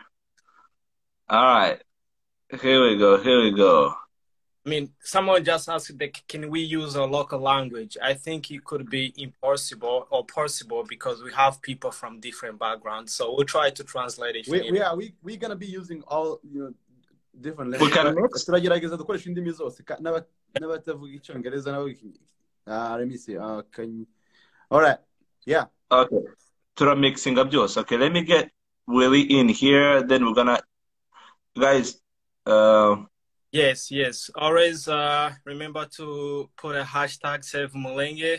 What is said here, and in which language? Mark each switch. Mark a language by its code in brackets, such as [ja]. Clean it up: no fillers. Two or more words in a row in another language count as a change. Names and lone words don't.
[en] All right. Here we go. Here we go. I mean, someone just asked, can we use a local language? I think it could be impossible or possible because we have people from different backgrounds. So we'll try to translate it. We're gonna be using all different We can languages. mix. [rw] Turagerageza dukoresha indimi zose n'abatavuga icyongereza nabo. [en] Let me see. All right. Yeah. [rw] Okay. Tura [en] mixing up [rw] byose. [en] Okay, let me get Willie in here. Then we're gonna, guys. Yes. Always remember to put a hashtag Save Mulenge.